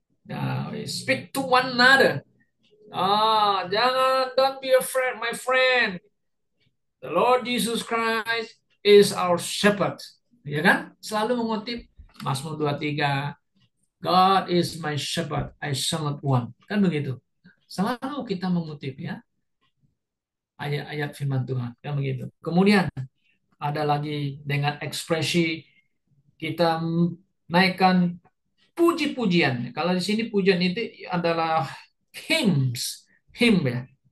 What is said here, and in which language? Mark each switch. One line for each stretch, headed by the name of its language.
English: Nah, we speak to one another.
Indonesian: Jangan,
English: don't be afraid, my friend. The Lord Jesus Christ is our shepherd.
Indonesian: Ya kan? Selalu mengutip Mazmur 23.
English: God is my shepherd, I shall not want.
Indonesian: Kan begitu. Selalu kita mengutip ya ayat-ayat firman Tuhan. Kan begitu. Kemudian ada lagi dengan ekspresi kita naikkan puji-pujian. Kalau di sini pujian itu adalah hymns, hymn ya.